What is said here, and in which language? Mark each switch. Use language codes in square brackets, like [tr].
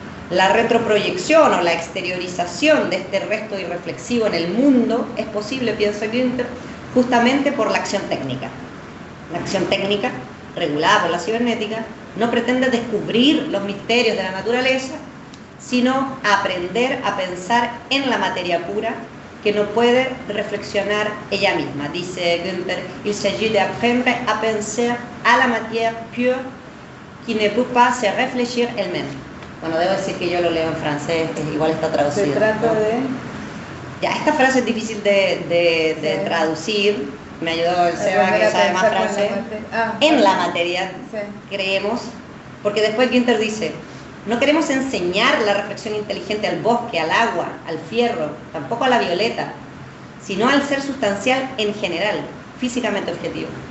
[es] La retroproyección o la exteriorización de este resto irreflexivo en el mundo es posible, piensa Günther, justamente por la acción técnica. La acción técnica, regulada por la cibernética, no pretende descubrir los misterios de la naturaleza, sino aprender a pensar en la materia pura que no puede reflexionar ella misma. Dice [fr] Günther, il s'agit d'apprendre à penser à la matière pure qui ne peut pas se réfléchir elle-même. [es] Bueno, debo decir que yo lo leo en francés, igual está traducido. Se trata de... Ya, esta frase es difícil de Sí. traducir, me ayudó el Seba que sabe más francés. En la materia, Sí. creemos, porque después Günther dice, no queremos enseñar la reflexión inteligente al bosque, al agua, al fierro, tampoco a la violeta, sino al ser sustancial en general, físicamente objetivo.